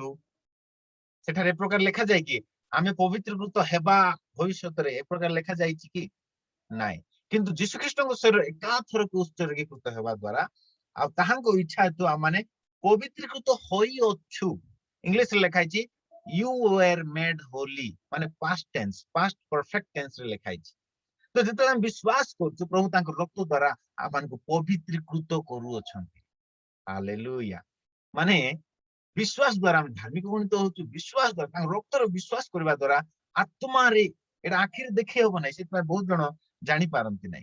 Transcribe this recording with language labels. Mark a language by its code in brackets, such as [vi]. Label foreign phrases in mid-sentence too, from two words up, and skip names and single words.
[or] ସେଠାରେ ଏ ପ୍ରକାର ଲେଖାଯାଏ କି ଆମେ ପବିତ୍ରୀକୃତ ହେବା ଭବିଷ୍ୟତରେ ଏ ପ୍ରକାର ଲେଖାଯାଇଛି କି? ନାଇଁ। କିନ୍ତୁ ଯୀଶୁ ଖ୍ରୀଷ୍ଟଙ୍କ ଶରୀର ଏକାଥରକେ ଉତ୍ସର୍ଗୀକୃତ ହେବା ଦ୍ୱାରା ଆଉ ତାହାଙ୍କ ଇଚ୍ଛା ହେତୁ ଆମମାନେ ପବିତ୍ରୀକୃତ ହୋଇଅଛୁ। ଇଂଲିଶରେ ଲେଖା ହେଇଛି [en] you were made holy, past tense, past perfect tense [or] ରେ ଲେଖା ହେଇଛି। ତ ଯେତେବେଳେ ଆମେ ବିଶ୍ୱାସ କରୁଛୁ ପ୍ରଭୁ ତାଙ୍କ ରକ୍ତ ଦ୍ୱାରା ଆମମାନଙ୍କୁ ପବିତ୍ରୀକୃତ କରୁଅଛନ୍ତି। ହାଲେଲୁୟା। ବିଶ୍ୱାସ ଦ୍ୱାରା ଆମେ ଧାର୍ମିକ ଗଣିତ ହଉଛୁ। ବିଶ୍ୱାସ ଦ୍ୱାରା ତାଙ୍କ ରକ୍ତର ବିଶ୍ୱାସ କରିବା ଦ୍ୱାରା ଆତ୍ମାରେ, ଏଇଟା ଆଖିରେ ଦେଖି ହବ ନାହିଁ, ସେଥିପାଇଁ ବହୁତ ଜଣ ଜାଣିପାରନ୍ତି ନାହିଁ।